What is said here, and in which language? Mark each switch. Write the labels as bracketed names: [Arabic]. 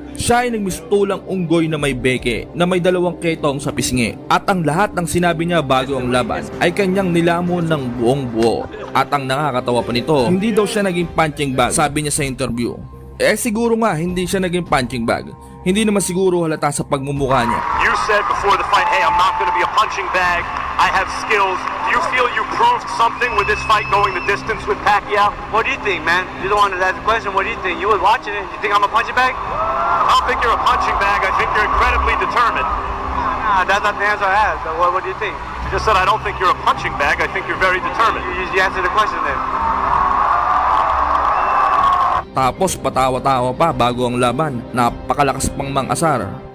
[Filipino] Siya ay nagmistulang unggoy na may beke na may 2 ketong sa pisngi. At ang lahat ng sinabi niya bago ang laban ay kanyang nilamon ng buong buo. At ang nakakatawa pa nito, hindi daw siya naging punching bag, sabi niya sa interview. Siguro nga hindi siya naging punching bag. Hindi naman siguro halata sa pagmumukha niya. [English] You said before the fight, hey, I'm not going to be a punching bag. I have skills. Do you feel you proved something with this fight going the distance with Pacquiao? What do you think, man? You're the one that asked the question. What do you think? You was watching it. You think I'm a punching bag? I don't think you're a punching bag. I think you're incredibly determined. Nah, that's not the answer I asked. What do you think? You just said I don't think you're a punching bag. I think you're very determined. You answered the question then. [Filipino] Tapos patawa-tawa pa bago ang laban. Napakalakas pang mang-asar.